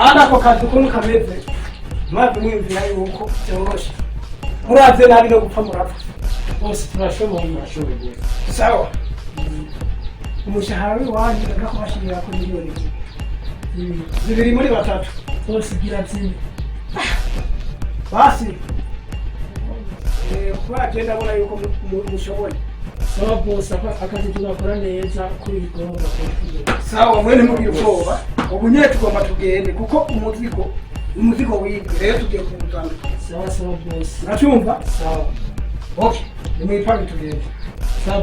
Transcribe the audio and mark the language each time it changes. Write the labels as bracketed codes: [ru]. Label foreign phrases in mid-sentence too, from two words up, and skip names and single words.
[rn] ako kazi ukuntu kameze maze mwumvira yuko byoroshe muraze nabi no gupfa murapfa bose turashoboye sawa umushahara w'iwanyu ndakubashirira ku miliyoni zibiri muri batatu bose gira zine basi kuba agenda abona yuko mushoboye sawa bose akazi tugakora neza kuri gahunda sawa mwene mubwira ubwoba ubu nyine tugomba tugende kuko umuzigo wibwe rero tugiye kumutanga sawa bose nacyumva sawa okay nimwipange tugende sawa